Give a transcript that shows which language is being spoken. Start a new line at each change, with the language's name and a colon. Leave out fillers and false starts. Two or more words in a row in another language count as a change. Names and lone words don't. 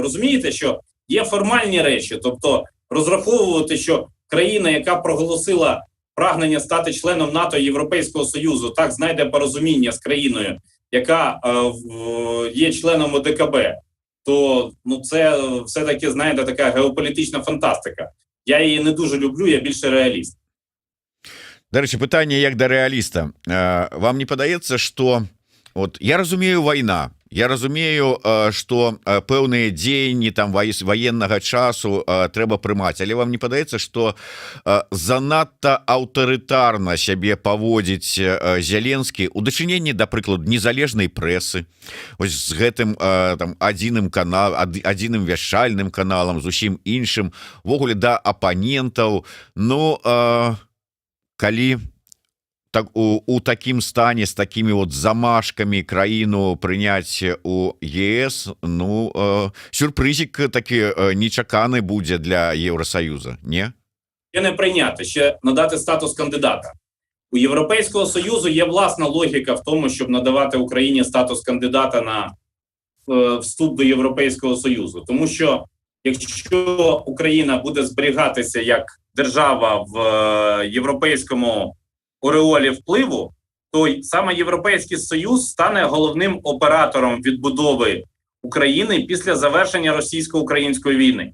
Ukrainian: Розумієте, що є формальні речі, тобто розраховувати, що країна, яка проголосила прагнення стати членом НАТО і Європейського Союзу, так знайде порозуміння з країною, яка є членом ОДКБ, то це все-таки, знаєте, така геополітична фантастика. Я її не дуже люблю, я більше реаліст. До речі, питання як до реаліста.
Belarusian: Вам не падаецца, што... Вот, я разумею, война, Я разумею, что пэўныя дзеянні там военнага часу трэба прымаць, але вам не падаецца, что занадта аўтарытарна сябе паводзіць Зеленскі у дачыненні, да прыкладу, незалежнай прэсы, вось з гэтым там адзіным вяшчальным каналам, з усім іншым, ввогуле да апанентаў. Ну, калі так у такім стане з такімі вот замашкамі краіну прыняць у ЕС, ну сюрпрызік такі нечаканы будзе для Євросоюза, не?
Ukrainian: Ще не прийняти, ще надати статус кандидата. У Європейського Союзу є власна логіка в тому, щоб надавати Україні статус кандидата на вступ до Європейського Союзу. Тому що якщо Україна буде зберігатися як держава в європейському ореолі впливу, то саме Європейський Союз стане головним оператором відбудови України після завершення російсько-української війни.